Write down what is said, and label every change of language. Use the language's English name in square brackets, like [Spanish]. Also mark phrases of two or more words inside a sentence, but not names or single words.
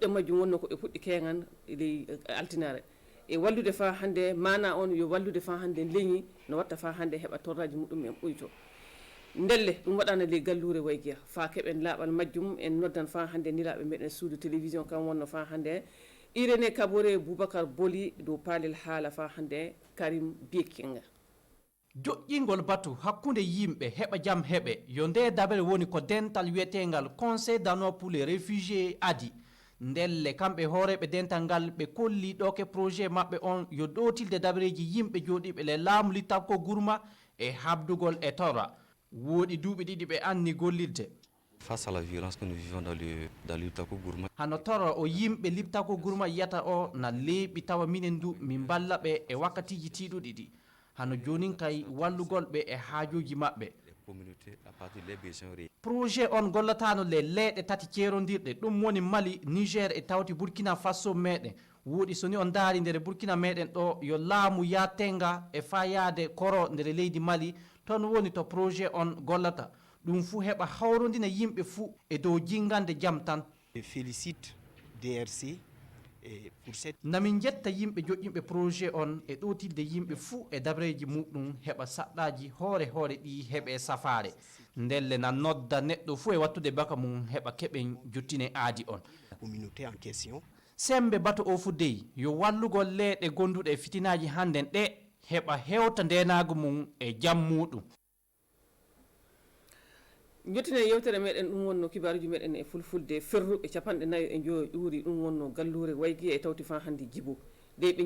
[Fula] majjum wonno ko ɓe puɗɗi kegan ley altinare e wallude fa hande mana on yo wallude fa hande leñi no watta fa hande heɓa torraji muɗum en ɓoyto ndelle ɗum waɗano le gallure waygiya fa keɓen laaɓal majjum en noddan fa hande niraɓe meɗen suudu télévision kam wonno fa hande Irene Kabore Boubacar Boli dow paalel haala fa hande Karim Biekinga. Joƴƴingol batu hakkunde yimɓe heɓa jam heɓe yo nde dabere woni ko dental wiyetengal Conseil d'Annoi pour les réfugiés adi ndelle kamɓe hooreɓe dental ngal ɓe kolli ɗo ke projet maɓɓe on yo ɗotilde dabareji yimɓe joɗiɓe le laamu littako gurma e habdugol e torra woɗi duuɓi ɗiɗi ɓe anni gollirde. [French] Face à la violence que nous vivons dans le Liptako Gourma. [Fula] Hano torra o yimɓe Liptako Gourma yiyata o na leeɓi tawa minen du min balla ɓe e wakkatiji tiɗuɗi ɗi hano jonin kay wallugol ɓe e haajuji maɓɓe. Projet on gollatano le leeɗe tati ceerodirɗe ɗum woni Mali, Niger e tawti Burkina Faso meɗen woɗi soni on daari nder Burkina meɗen ɗo yo laamu yatenga e fa yaade koro nder leydi Mali ton woni to projet on gollata ɗum fuu heɓa hawrodina yimɓe fuu e dow jingande jam tan. [French] Félicite DRC pour cette. [Fula] Namin jetta yimɓe joƴƴinɓe projet on e ɗotilde yimɓe fuu e dabreji muɗum heɓa saɗɗaji hoore hoore ɗi heɓe safare ndelle na nodda neɗɗo fuu e wattude baka mum heɓa keɓen jottine aadi on. [French] La communauté en question. [Fula] Sembe bato o fuddeyi yo wallugol leeɗe gonduɗe e fitinaji hannden ɗe heɓa hewta ndenagu mum e jam muɗum. jottine yewtere meɗen ɗum wonno kibaruji meɗen e fulfulde ferruɓe capanɗe nayo e joyo ƴuuri ɗum wonno gallure waygi e tawti fa hande Djibo de ɓe